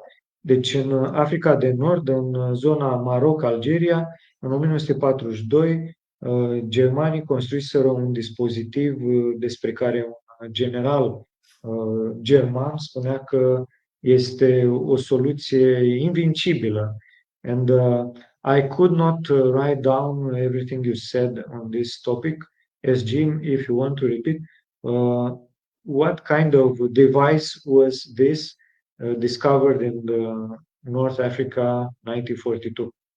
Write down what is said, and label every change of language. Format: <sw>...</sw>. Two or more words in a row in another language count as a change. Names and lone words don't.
<ro>Deci în Africa de Nord, în zona Maroc-Algeria, în 1942, germanii construiseră un dispozitiv despre care un general german spunea că este o soluție invincibilă.</ro> <en>And I could not write down everything you said on this topic. As Jim, if you want to repeat, what kind of device was this discovered in North Africa 1942?</en>